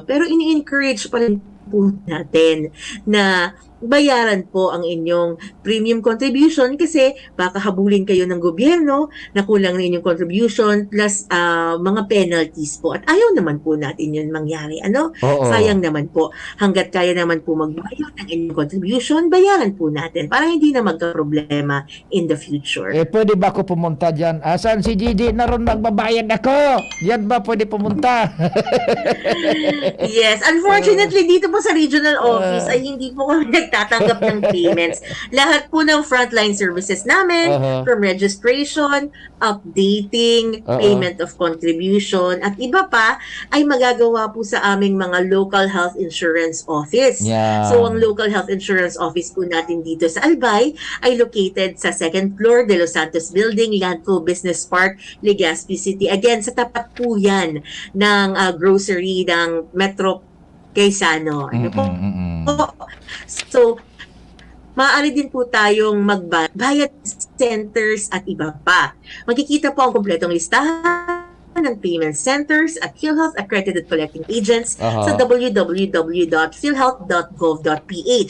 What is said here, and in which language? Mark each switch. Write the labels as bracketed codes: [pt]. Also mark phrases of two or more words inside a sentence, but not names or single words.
[tl] Pero ini-encourage pa rin po natin na bayaran po ang inyong [en] premium contribution [tl] kasi baka habulin kayo ng gobyerno na kulang na inyong contribution plus mga penalties po. At ayaw naman po natin yun mangyari. Sayang naman po. Hanggat kaya naman po magbayad ng inyong contribution, bayaran po natin para hindi na magka-problema [en] in the future. [tl] Pwede ba ako pumunta dyan? Asan si Gigi? Naroon magbabayad ako. Diyan ba pwede pumunta? [en] Yes. [tl] Unfortunately, dito po sa regional office ay hindi po kami nagtatanggap ng payments. Lahat po ng frontline services namin, [en] from registration, updating, payment of contribution, [tl] at iba pa, ay magagawa po sa aming mga [en] local health insurance office. [tl] So, ang [en] local health insurance office [tl] po natin dito sa Albay ay located sa 2nd floor de Los Santos Building, Landco Business Park, Legazpi City. Again, sa tapat po yan ng grocery ng Metro Quezano. So, maaari din po tayong magbayad centers at iba pa. Makikita po ang kompletong listahan ng [en] payment centers [tl] at PhilHealth [en] accredited collecting agents [tl] sa www.philhealth.gov.ph.